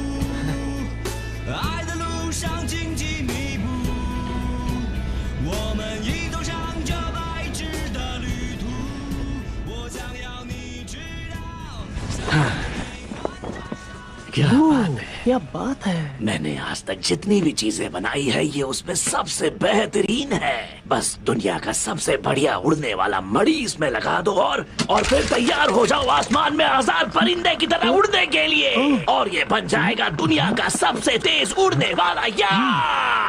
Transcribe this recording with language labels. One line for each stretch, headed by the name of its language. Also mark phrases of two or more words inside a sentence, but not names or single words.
Chinese: 爱的路上荆棘密布，我们一同上这白纸的旅途，我想要你知道。
Hindi: क्या बात है, क्या बात है। मैंने आज तक जितनी भी चीजें बनाई है ये उसमें सबसे बेहतरीन है। बस दुनिया का सबसे बढ़िया उड़ने वाला मणि इसमें लगा दो और फिर तैयार हो जाओ आसमान में 1000 परिंदे की तरह उड़ने के लिए, और ये बन जाएगा दुनिया का सबसे तेज उड़ने वाला यार।